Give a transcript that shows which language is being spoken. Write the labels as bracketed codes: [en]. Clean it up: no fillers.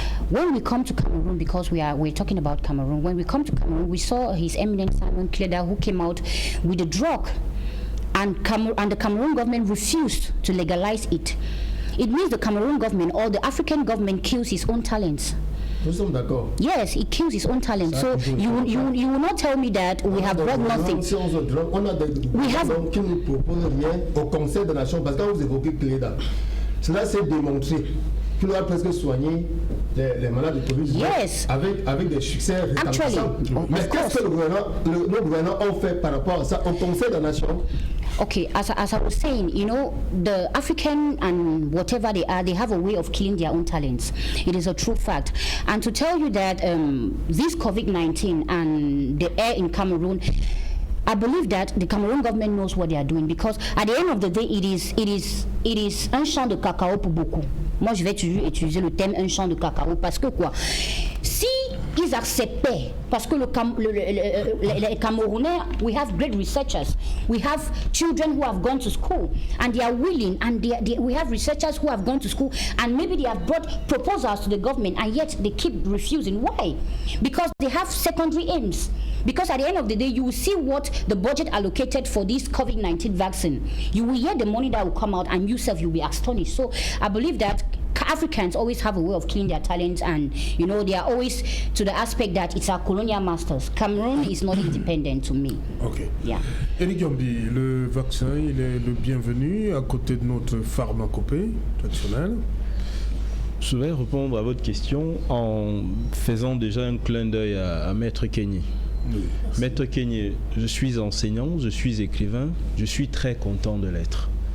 [en] When we come to Cameroon, because we're talking about Cameroon, when we come to Cameroon, we saw His Eminence Simon Kleda, who came out with a drug, and the Cameroon government refused to legalize it. It means the Cameroon government or the African government kills his own talents. [fr] Nous sommes d'accord. [en] Yes, it kills his own talent. So you will not tell me that we have brought nothing. [fr] Si on a des gouvernements qui ne proposent rien au Conseil des Nations, parce que quand vous évoquez Kleda, cela s'est démontré qu'il doit presque soigner les malades de Covid avec des succès retentissants. Mais qu'est-ce que nos gouvernants ont fait par rapport à ça au Conseil des Nations? [en] Okay, as I was saying, the African and whatever they are, they have a way of killing their own talents. It is a true fact. And to tell you that this COVID-19 and the air in Cameroon, I believe that the Cameroon government knows what they are doing, because at the end of the day, it is [fr] un champ de cacao pour beaucoup. Moi, je vais toujours utiliser le terme un champ de cacao parce que quoi? Si ils acceptaient, parce que les Camerounais, [en] we have great researchers, we have children who have gone to school, and they are willing, and we have researchers who have gone to school, and maybe they have brought proposals to the government, and yet they keep refusing. Why? Because they have secondary aims. Because at the end of the day, you will see what the budget allocated for this COVID-19 vaccine. You will hear the money that will come out, and yourself, you'll be astonished. So I believe that Africans always have a way of killing their talents, and you know, they are always to the aspect that it's our colonial masters. Cameroon is not independent to me. Ok. Yeah. [fr] Éric Yambi, le vaccin, il est le bienvenu à côté de notre pharmacopée traditionnelle. Je vais répondre à votre question en faisant déjà un clin d'œil à Maître Kenyé. Oui. Maître Kenyé, je suis enseignant, je suis écrivain, je suis très content de l'être.